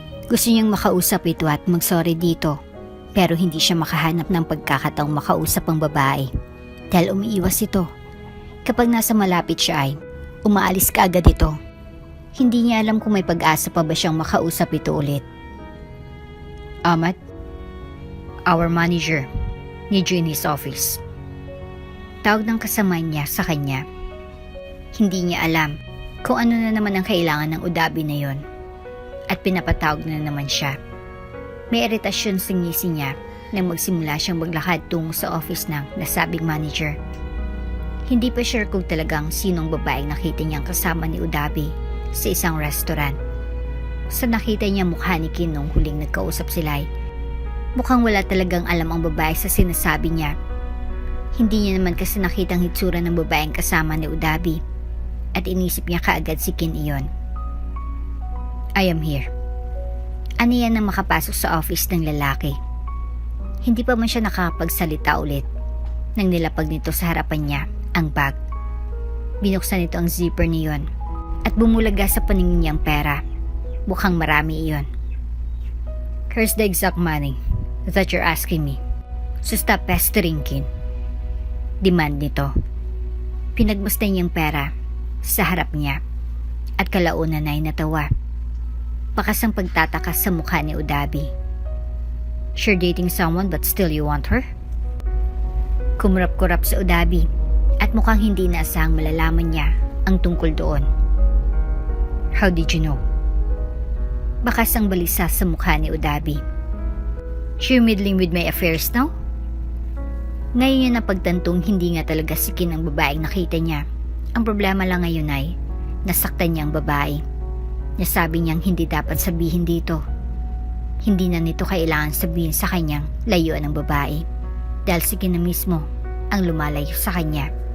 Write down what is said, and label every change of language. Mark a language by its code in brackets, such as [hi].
[tl] Gusto niyang makausap ito at magsorry dito, pero hindi siya makahanap ng pagkakataong makausap ang babae dahil umiiwas ito. Kapag nasa malapit siya ay umaalis ka agad ito. Hindi niya alam kung may pag-asa pa ba siyang makausap ito ulit. [en] Ahmad, our manager, need you in his office. [tl] Tawag ng kasama niya sa kanya. Hindi niya alam kung ano na naman ang kailangan ng udabi na yon. At pinapatawag na naman siya. May iritasyon sa ngisi niya nang magsimula siyang maglakad tungo sa office ng nasabing manager. Hindi pa sure kung talagang sinong babaeng nakita niyang kasama ni Udabi sa isang restaurant. Sa nakita niya mukha ni Kin nung huling nagkausap sila ay mukhang wala talagang alam ang babae sa sinasabi niya. Hindi niya naman kasi nakitang hitsura ng babaeng kasama ni Udabi. At inisip niya kaagad si Kin iyon. [en] I am here. [tl] Ano yan nang makapasok sa office ng lalaki? Hindi pa man siya nakakapagsalita ulit nang nilapag nito sa harapan niya ang bag. Binuksan nito ang zipper niyon at bumulaga sa paningin niyang pera. Mukhang marami iyon. [en] Here's the exact money that you're asking me. So stop pestering, Kin. [tl] Demand nito. Pinagmasdan niyang pera sa harap niya at kalaunan ay natawa. Bakas ang pagtataka sa mukha ni Udabi. [en] You're dating someone but still you want her? [tl] Kumurap-kurap sa Udabi at mukhang hindi naasahang malalaman niya ang tungkol doon. [en] How did you know? [tl] Bakas ang balisa sa mukha ni Udabi. [en] You're meddling with my affairs now? [tl] Ngayon niya napagtantong hindi nga talaga si Kin ang babaeng nakita niya. Ang problema lang ngayon ay nasaktan niya ang babae. Nasabi niyang hindi dapat sabihin dito. Hindi na nito kailangan sabihin sa kanyang layuan ng babae dahil si Kin na mismo ang lumalayo sa kanya.